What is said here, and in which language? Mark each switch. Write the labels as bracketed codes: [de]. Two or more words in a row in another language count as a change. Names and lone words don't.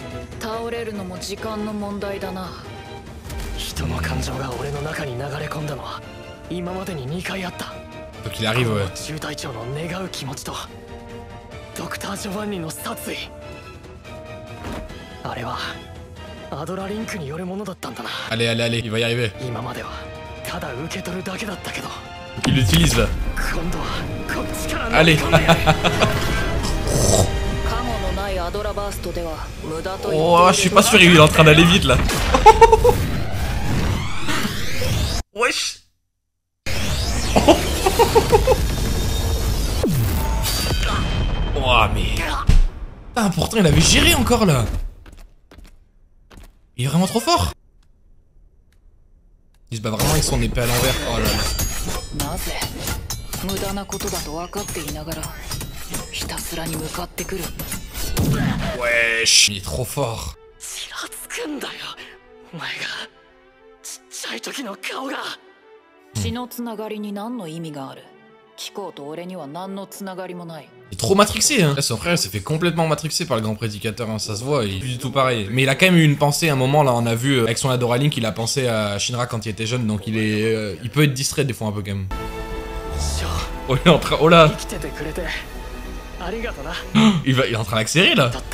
[ja] 倒れるのも時間の問題だな。人の感情が俺の中に流れ込んだのは今までに2回あった。 [fr] Donc il arrive, ouais. [ja] 中隊長の願う気持ちとドクター・ジョバンニの殺意。あれはアドラリンクによるものだったんだな。 [fr] Allez, allez, allez, il va y arriver. [ja] 今まではただ受け取るだけだったけど。 [fr] Il l'utilise là. [ja] 今度はこっちから [fr] Allez. Oh, je suis pas sûr, il est en train d'aller vite là. Wesh. Oh, mais. Putain, pourtant il avait géré encore là. Il est vraiment trop fort. Il se bat vraiment avec son épée à l'envers. Oh là là. Wesh, il est trop fort. [ja] ちらつくんだよ。お前がちっちゃい時の顔が。血のつながりに何の意味がある。聞こうと俺には何のつながりもない。 [fr] Il est trop matrixé, hein. Là, son frère s'est fait complètement matrixer par le grand prédicateur, hein. Ça se voit, il est plus du tout pareil. Mais il a quand même eu une pensée, à un moment, là, on a vu, avec son Adora Link, il a pensé à Shinra quand il était jeune, donc il est... il peut être distrait des fois un peu quand même. Oh, il est en train... Oh là. Il est en train d'accélérer, là.